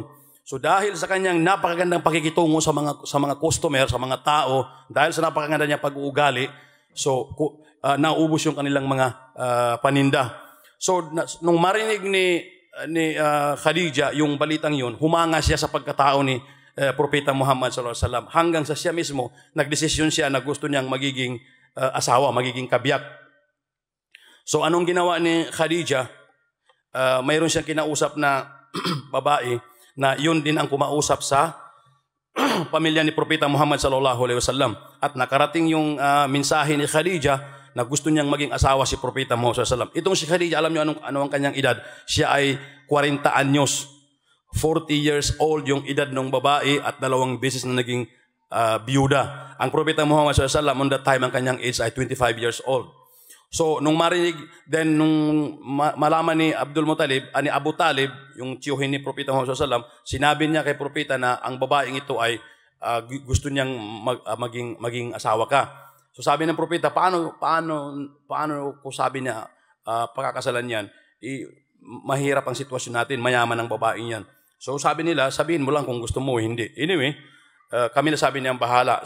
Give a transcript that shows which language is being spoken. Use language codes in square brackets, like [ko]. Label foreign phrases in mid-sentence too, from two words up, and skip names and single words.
[tl] So dahil sa kanyang napakagandang pakikitungo sa mga customer, sa mga tao, dahil sa napakaganda niya pag-uugali, so naubos yung kanilang mga paninda. So nung marinig ni Khadija yung balitang yun, humanga siya sa pagkatao ni Propeta Muhammad [ar] صلى الله عليه وسلم, [tl] hanggang sa siya mismo nagdesisyon siya na gusto niyang magiging asawa, magiging kabiyak. So anong ginawa ni Khadija? Mayroon siyang kinausap na babae na yun din ang kumausap sa pamilya ni Propeta Muhammad [ar] صلى الله عليه وسلم, [tl] at nakarating yung mensahe ni Khadija na gusto niyang maging asawa si Propeta Muhammad [ar] صلى الله عليه وسلم. [tl] Itong si Khadija, alam niyo ano ang kanyang edad? Siya ay 40 anyos. 40 [en] years old [tl] yung edad ng babae at 2 beses na naging biyuda. Ang Propeta Muhammad [ar] صلى الله عليه وسلم [en] on that time [tl] ang kanyang age ay 25 [en] years old. [tl] So nung marinig, then nung malaman ni ni Abu Talib, yung tiyuhin ni Propeta Muhammad [ar] صلى الله عليه وسلم, [tl] sinabi niya kay Propeta na ang babaeng ito ay gusto niyang maging asawa ka. So sabi ng Propeta, paano ko sabi niya pagkakasalan yan? Mahirap ang sitwasyon natin, mayaman ang babaeng yan. So sabi nila, sabihin mo lang kung gusto mo, hindi. Anyway, kami na sabi niyang bahala.